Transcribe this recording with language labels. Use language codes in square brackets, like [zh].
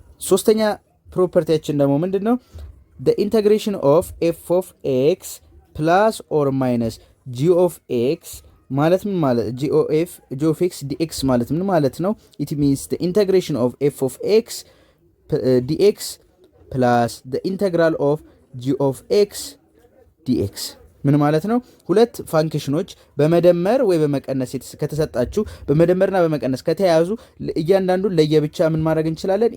[am] ሶስተኛ ፕሮፐርቲያችን ደግሞ ምንድነው [en] the integration of f of x plus or minus g of x [am] ማለት ምን ማለት g of x dx ማለት ምን ማለት ነው? [en] it means the integration of f of x dx plus the integral of g of x dx [am] ምን ማለት ነው? ሁለት ፋንክሽኖች በመደመር ወይ በመቀነስ ከተሰጣችሁ በመደመርና በመቀነስ ከተያዙ እያንዳንዱን ለየብቻ ምን ማድረግ እንችላለን?